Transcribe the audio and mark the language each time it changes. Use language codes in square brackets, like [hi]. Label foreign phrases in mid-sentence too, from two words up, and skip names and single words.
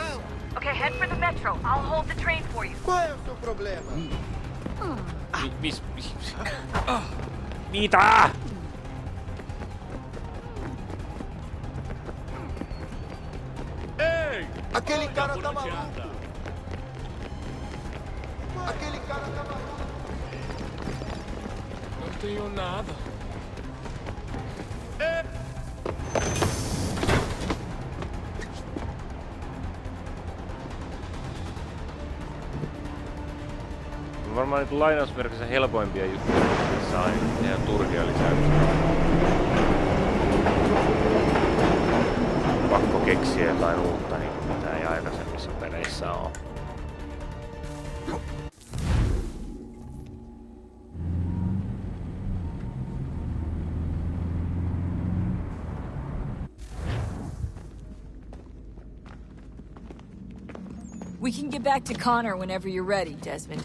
[en] Okay, head for the metro. I'll hold the train for you. [pt] Qual é o seu problema? [fi] Mitä? Ei! [pt] Aquele cara tá maluco! Aquele cara tá maluco! Não tenho nada. [fi] Varmaan nyt lainausmerkissä helpoimpia juttuja, missä on ihan turhia lisäyksiä. Pakko keksiä jotain uutta, niin kuin mitä ei aikaisemmissa peleissä oo. [en] We can get back to Connor whenever you're ready, Desmond.